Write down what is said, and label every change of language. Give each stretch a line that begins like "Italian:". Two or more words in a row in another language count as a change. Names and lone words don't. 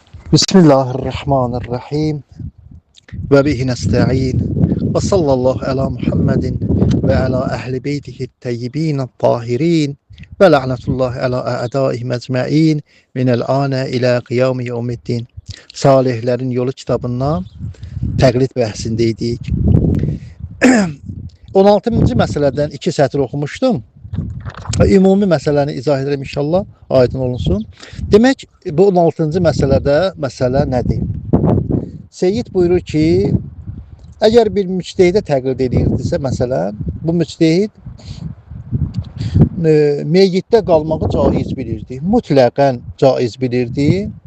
Arabic: بسم الله الرحمن الرحيم. وبه نستعين. وصلى الله على محمد وعلى أهل بيته الطيبين الطاهرين ولعنة الله على أعدائهم أجمعين من الآن إلى قيام يوم الدين.
Azerbaijani: Salihlerin yolu kitabından təqlid bəhsindeydik. 16-cı məsələdən 2 sətir oxumuşdum. Ümumi məsələni izah edirəm inşallah, aydın olunsun. Demək, bu 16-cı məsələdə məsələ nədir? Seyyid buyurur ki, əgər bir müctehidə təqlid edirdisə, məsələn, bu müctehid meyyitdə qalmağı caiz bilirdi, mütləqən caiz bilirdi.